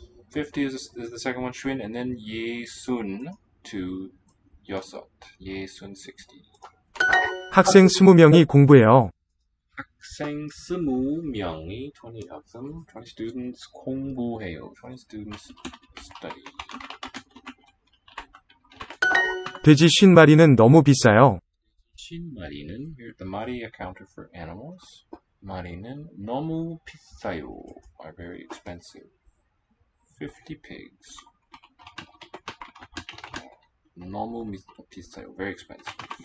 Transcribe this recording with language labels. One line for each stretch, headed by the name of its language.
English: 50 is the second one, 쉰, and then 예순 to 여섯.
Korean: 예순 60. 학생 20명이 공부해요. 학생 20명이
English: 20 of them, 20 students 공부해요. 20 students study.
Korean: 돼지 50마리는 너무 비싸요.
English: 50마리는, here the 마리 accounted for animals.
Korean: 마리는 너무 비싸요,
English: are very expensive. 50 pigs.
Korean: 너무 비싸요,
English: very expensive.